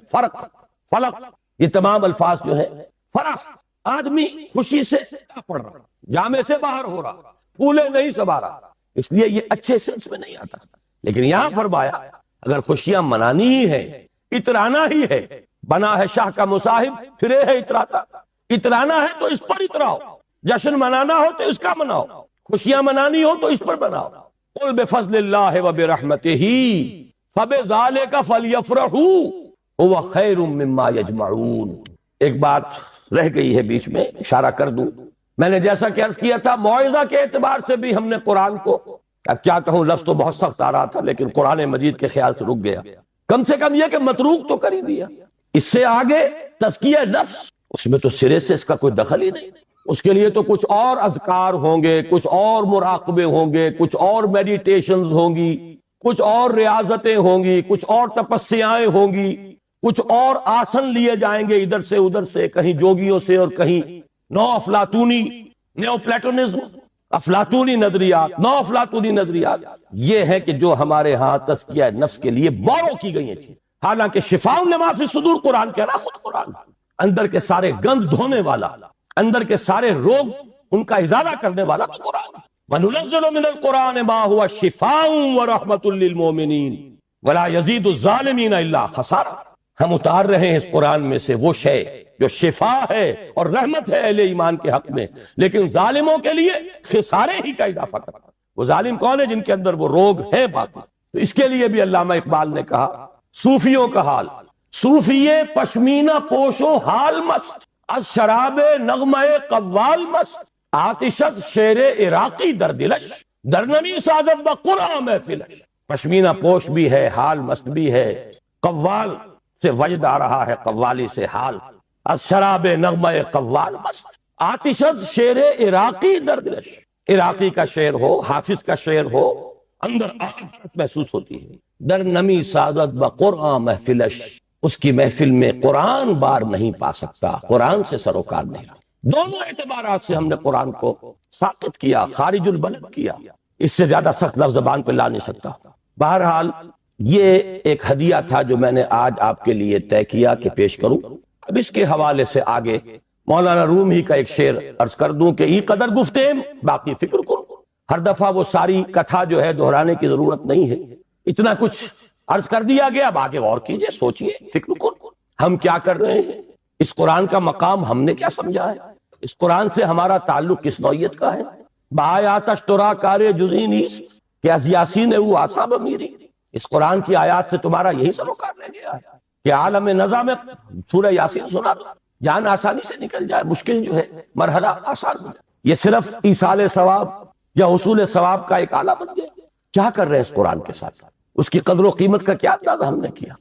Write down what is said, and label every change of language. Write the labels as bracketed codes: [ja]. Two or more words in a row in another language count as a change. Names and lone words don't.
[ur] فرق، فلق، یہ تمام الفاظ جو ہیں، فرح، آدمی خوشی سے پڑ رہا، جامے سے باہر ہو رہا، پھولے نہیں سما رہا، اس لیے یہ اچھے سینس میں نہیں آتا۔ لیکن یہاں فرمایا اگر خوشیاں منانی ہی ہے، اترانا ہی ہے، بنا ہے شاہ کا مصاحب، پھرے ہے اتراتا، اترانا ہے تو اس پر اتراؤ، جشن منانا ہو تو اس کا مناؤ، خوشیاں منانی ہو تو اس پر مناؤ۔ [ar] قل بفضل اللہ وبرحمتہ فبذالک فلیفرحوا هو خیر مما یجمعون۔ [ur] ایک بات رہ گئی ہے بیچ میں، اشارہ کر دوں، میں نے جیسا کہ عرض کیا تھا موعظہ کے اعتبار سے بھی ہم نے قرآن کو، اب کیا کہوں، لفظ تو بہت سخت آ رہا تھا لیکن قرآن مجید کے خیال سے رک گیا، کم سے کم یہ کہ متروک تو کر ہی دیا۔ اس سے آگے تزکیہ نفس، اس میں تو سرے سے اس کا کوئی دخل ہی نہیں، اس کے لیے تو کچھ اور اذکار ہوں گے، کچھ اور مراقبے ہوں گے، کچھ اور میڈیٹیشنز ہوں گی، کچھ اور ریاضتیں ہوں گی، کچھ اور تپسیائیں ہوں گی، کچھ اور آسن لیے جائیں گے ادھر سے ادھر سے، کہیں جوگیوں سے اور کہیں نو افلاطونی [en] neo Platonism, [ur] افلاطونی نظریات، نو افلاطونی نظریات، یہ ہے کہ جو ہمارے ہاں تزکیہ نفس کے لیے بورو کی گئی ہیں، حالانکہ [ar] شفاء لما فی الصدور [ur] قرآن کہہ رہا، خود قرآن اندر کے سارے گند دھونے والا، اندر کے سارے روگ ان کا ازالہ کرنے والا تو قرآن ہے۔ [ar] وَنُنَزِّلُ مِنَ الْقُرْآنِ مَا هُوَ شِفَاءٌ وَرَحْمَةٌ لِّلْمُؤْمِنِينَ وَلَا يَزِيدُ الظَّالِمِينَ إِلَّا خَسَارًا۔ [ur] ہم اتار رہے ہیں اس قرآن میں سے وہ شے جو شفا ہے اور رحمت ہے اہل ایمان کے حق میں، لیکن ظالموں کے لیے خسارے ہی کا اضافہ کرتا ہے۔ وہ ظالم کون ہے؟ جن کے اندر وہ روگ ہے باقی۔ تو اس کے لیے بھی علامہ اقبال نے کہا صوفیوں کا حال، [fa] صوفیے پشمینہ پوشو حال مست، از شراب نغمہ قوال مست، آتشت شیر عراقی در دلش، در نمی سازد بقرآن محفلش۔ [ur] پشمینہ پوش بھی ہے، حال مست بھی ہے، قوال سے وجد آ رہا ہے، قوالی سے حال، [fa] از شراب نغمہ قوال مست، آتشت شیر عراقی در دلش۔ [ur] عراقی کا شعر ہو، حافظ کا شعر ہو، اندر آہت محسوس ہوتی ہے۔ [fa] در نمی سازد بقرآن محفلش، [ur] اس کی محفل میں قرآن بار نہیں پا سکتا، قرآن سے سروکار نہیں۔ دونوں اعتبارات سے ہم نے قرآن کو ساقط کیا، [ar] خارج البلد [ur] کیا، اس سے زیادہ سخت لفظ زبان پہ لا نہیں سکتا۔ بہرحال یہ ایک ہدیہ تھا جو میں نے آج آپ کے لیے طے کیا کہ پیش کروں۔ اب اس کے حوالے سے آگے مولانا روم ہی کا ایک شعر عرض کر دوں کہ [fa] ای قدر گفتیم باقی فکر کن۔ [ur] ہر دفعہ وہ ساری کتھا جو ہے دہرانے کی ضرورت نہیں ہے، اتنا کچھ عرض کر دیا گیا، اب آگے غور کیجئے، سوچئے، [fa] فکر کن۔ [ur] ہم کیا کر رہے ہیں؟ اس قرآن کا مقام ہم نے کیا سمجھا ہے؟ اس قرآن سے ہمارا تعلق کس نوعیت کا ہے؟ [fa] بآیاتش ترا کار جزئی نیست کہ از یاسین او آساب میری۔ [ur] اس قرآن کی آیات سے تمہارا یہی سروکار رہ گیا ہے کہ عالم نظام میں سورہ یاسین سنا دو، جان آسانی سے نکل جائے، مشکل جو ہے مرحلہ آسان ہو جائے۔ یہ صرف ایصال ثواب یا حصول ثواب کا ایک آلہ بن گیا۔ کیا کر رہے ہیں اس قرآن کے ساتھ؟ اس کی قدر و قیمت کا کیا اندازہ ہم نے کیا؟